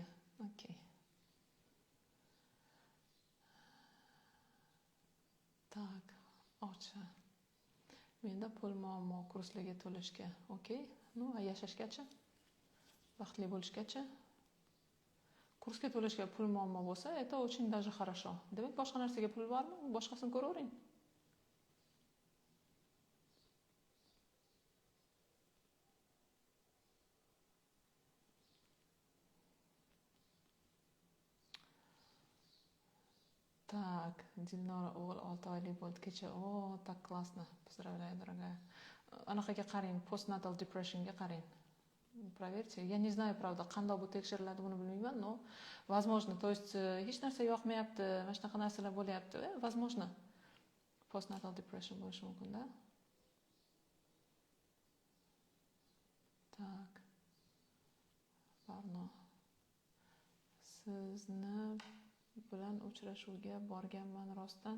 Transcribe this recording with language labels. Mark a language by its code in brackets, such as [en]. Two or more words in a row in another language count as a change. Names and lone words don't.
[uz] Okay. Tak, ocha. Menda pul muammo kurslarga to'lashga. Okay. Yashashgacha. Baxtli bo'lishgacha. Kursga to'lashga pul muammo bo'lsa, [ru] это очень даже хорошо. [uz] Demak, boshqa narsaga pul bormi? Boshqasini ko'ravering. Так, Dilnora o'g'il 6 oylik bo'ldi kecha. [ru] Так классно. Поздравляю, дорогая. [uz] Anaqaga qarang, [en] postnatal depressionga [uz] qarang. [ru] Проверьте. Я не знаю, правда, [uz] qanday bu tekshiriladi buni bilmayman, [ru] но возможно, то есть [uz] hech narsa yoqmayapti, mana shunaqa narsalar bo'lyapti. Возможно. [en] Postnatal depression [uz] bo'lishi mumkin-da. [ru] Так. [uz] Barno. Sizni bilan uchrashuvga borganman rostdan.